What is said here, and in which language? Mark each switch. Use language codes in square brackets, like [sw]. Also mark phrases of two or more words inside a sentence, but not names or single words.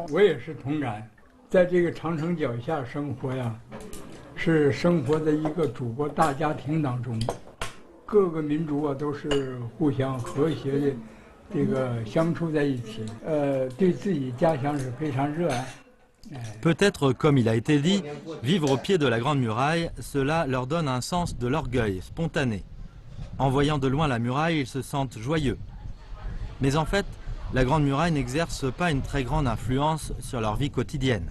[zh] 我也是同感，在这个长城脚下生活呀，是生活在一个祖国大家庭当中，各个民族啊都是互相和谐的。这个相处在一起，对自己家乡是非常热爱。 [fr] Peut-être, comme il a été dit, vivre au pied de la Grande Muraille, cela leur donne un sens de l'orgueil spontané. En voyant de loin la muraille, ils se sentent joyeux. Mais en fait, la Grande Muraille n'exerce pas une très grande influence sur leur vie quotidienne.